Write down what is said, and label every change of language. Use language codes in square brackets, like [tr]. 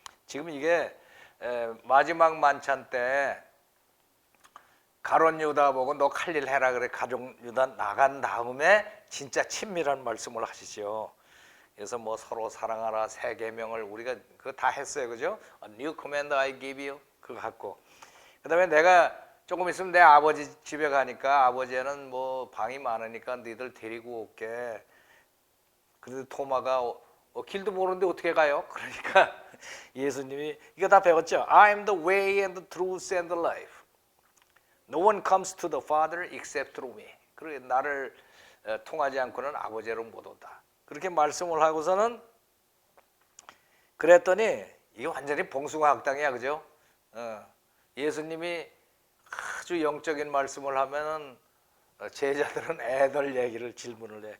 [ko] 지금 이게 마지막 만찬 때 가룟 유다 보고 너 할 일 해라 그래. 가룟 유다 나간 다음에 진짜 친밀한 말씀을 하시죠. 그래서 뭐 서로 사랑하라 새 계명을 우리가 그거 다 했어요, 그죠? [en] A new command I give you [ko] 그거 갖고. 그다음에 내가 조금 있으면 내 아버지 집에 가니까 아버지는 뭐 방이 많으니까 너희들 데리고 올게. 그래도 토마가 길도 모르는데 어떻게 가요? 그러니까 예수님이 이거 다 배웠죠. [en] I am the way and the truth and the life. No one comes to the Father except through me. [ko] 그래 나를 통하지 않고는 아버지로 못 온다. 그렇게 말씀을 하고서는 그랬더니 이게 완전히 봉숭아학당이야, 그죠? 예수님이 아주 영적인 말씀을 하면은 제자들은 애들 얘기를 질문을 해.